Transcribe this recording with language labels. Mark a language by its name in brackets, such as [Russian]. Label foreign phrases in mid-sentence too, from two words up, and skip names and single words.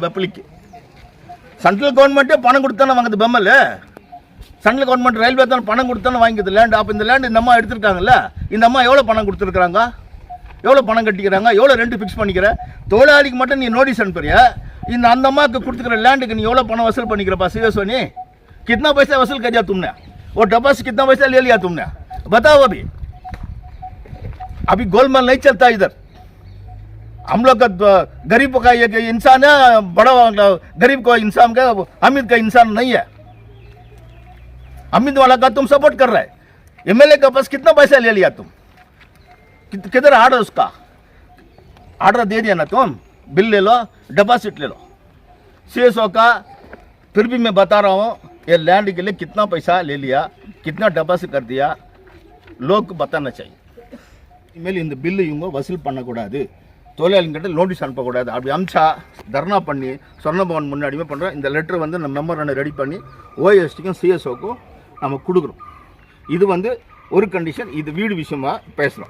[Tamil] வெப்பலிக்கு [English] central government [Tamil] பணம் கொடுத்தானே வாங்குது பம்மல். [English] central government railway [Tamil] தான் பணம் கொடுத்தானே வாங்கிக்குது லேண்டு. அப்போ இந்த லேண்டு இந்த அம்மா எடுத்திருக்காங்கல்ல, இந்த அம்மா எவ்வளோ பணம் கொடுத்துருக்குறாங்க, எவ்வளோ பணம் கட்டிக்கிறாங்க, எவ்வளோ [English] rent fix [Tamil] பண்ணிக்கிற? தொழிலாளிக்கு மட்டும் நீ நோட்டீஸ் அனுப்புறிய, இந்த அந்த அம்மாவுக்கு கொடுத்துக்கிற லேண்டுக்கு நீ எவ்வளோ பணம் வசூல் பண்ணிக்கிறப்பா சிஎஸ்ஓ? [Hindi] நீ कितना पैसा वसूल कर दिया तुमने? वो डब्बा से कितना पैसा ले लिया तुमने? बताओ। अभी गोलमाल नहीं चलता इधर। हम लोग का गरीब का एक इंसान है, बड़ा गरीब को इंसान का, अमीर का इंसान नहीं है। अमीर वाला का तुम सपोर्ट कर रहे है। एमएलए का पास कितना पैसा ले लिया तुम? किधर आर्डर उसका? आर्डर दे दिया ना तुम, बिल ले लो, डिपॉजिट ले लो। सीएसओ का फिर भी मैं बता रहा हूँ, ये लैंड के लिए कितना पैसा ले लिया, कितना डिपॉजिट कर दिया, लोग को बताना चाहिए। [Tamil] இனிமேல் இந்த பில்லு இவங்க வசூல் பண்ணக்கூடாது, தொழிலாளிகிட்ட நோட்டீஸ் அனுப்பக்கூடாது. அப்படி அமிச்சா தர்ணா பண்ணி சொர்ணபவன் முன்னாடியுமே பண்ணுறோம். இந்த லெட்டர் வந்து நம்ம மெமரண்டை ரெடி பண்ணி ஓஎஸ்டிக்கும் சிஎஸ்ஓக்கும் நம்ம கொடுக்குறோம். இது வந்து ஒரு கண்டிஷன். இது வீடு விஷயமா பேசலாம்.